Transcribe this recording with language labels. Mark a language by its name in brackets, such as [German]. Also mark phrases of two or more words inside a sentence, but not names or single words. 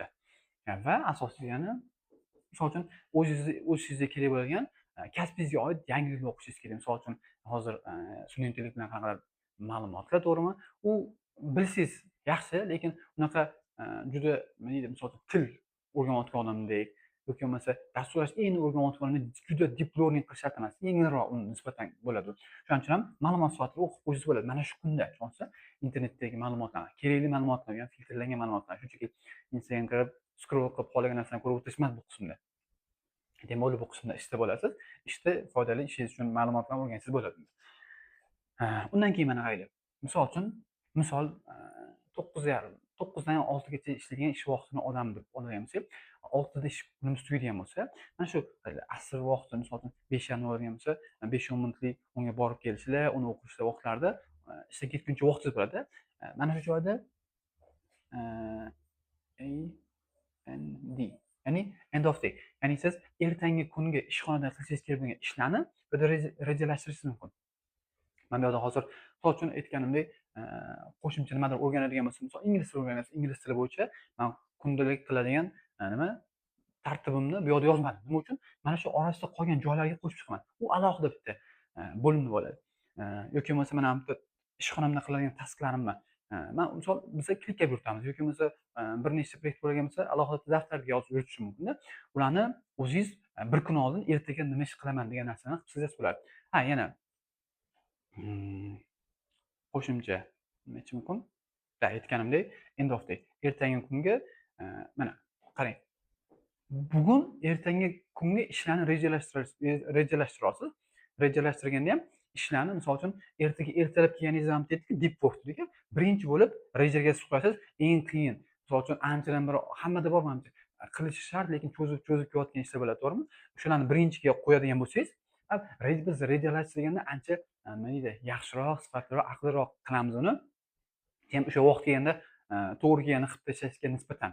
[Uzbek] Va asosiysi yana misol uchun o'zingizga kerak bo'lgan kasbingizga oid yangiliklar o'qishingiz kerak. Misol uchun hozir sun'iy intellekt bilan qanaqadir ma'lumotlar, to'g'rimi? U bilsangiz yaxshi, lekin unaqa juda nima deydi, misol uchun til o'rganayotgan odamdek yoki bo'lmasa dasturlash endi o'rganayotgan odamni juda [English] deep learning [Uzbek] qilish shart emas. Yengilroq unga nisbatan bo'ladi. Shuning uchun ham ma'lumot sifatida o'qib qo'ysangiz bo'ladi. Mana shu kunda tushunsa internetdagi ma'lumotlarni, kerakli ma'lumotlar, ya'ni filtrlangan ma'lumotlar, shunchaki Instagramga kirib scroll qilib qolgan narsani ko'rib o'tish emas bu qismda. Demak, bu qismda ishda bo'lasiz. Ishda foydali ishingiz uchun ma'lumotlarni o'rgansangiz bo'ladi. Undan keyin mana qaraylik. Misol uchun, misol 9:30 9dan 6gacha ishlagan ish vaqtini odam deb oladigan bo'lsak, 6da ish kunimiz tugaydigan bo'lsa, mana shu asr vaqti, misol uchun 5:30 bo'ladigan bo'lsa, 5-10 minutlik unga borib kelishlar, uni o'qishlar vaqtlarida ishga ketguncha vaqtingiz bo'ladi. Mana shu joyda AND, ya'ni [English] end of day. [Uzbek] Ya'ni siz ertangi kunga ishxonada qilishingiz kerak bo'lgan ishlarni bu yerda rejalashtirishingiz mumkin. Mana bu yerda hozir misol uchun aytganimdek, qo'shimcha nimadir o'rganadigan bo'lsa, misol ingliz tili o'rganasiz, ingliz tili bo'yicha men kundalik qiladigan nima tartibimni bu yerda yozmadim. Nima uchun? Mana shu orasida qolgan joylarga qo'shib chiqaman. U alohida bitta bo'linib oladi. Yoki bo'lmasa mana bu ishxonamda qiladigan tasklarimni men misol biz kliklab yuritamiz yoki bo'lmasa bir nechta proyekt bo'lgan bo'lsa alohida daftarga yozib yuritish mumkin-da. Ularni o'zingiz bir kun oldin ertaga nima ish qilaman degan narsani qilsangiz bo'ladi. Ha, yana qo'shimcha nima aytish mumkin? Aytganimdek, [English] end of day. [Uzbek] Ertangi kunga mana qarang. Bugun ertangi kunga ishlarni rejalashtirasiz. Rejalashtirganda ham ishlarni misol uchun ertaga ertalab kelganingiz ham aytdik, [English] deep work [Uzbek] dedik. Birinchi bo'lib rejaga qo'yasiz, eng qiyin. Misol uchun anchadan bir hammada bor menimcha qilish shart, lekin cho'zib kelayotgan ishlar bo'ladi, to'g'rimi? O'shalarni birinchiga qo'yadigan bo'lsangiz, biz rejalashtirganda ancha nima deydi, yaxshiroq, sifatliroq, aqlliroq qilamiz uni. Ham o'sha vaqt kelganda to'g'ri kelganini qilib tashlashga nisbatan.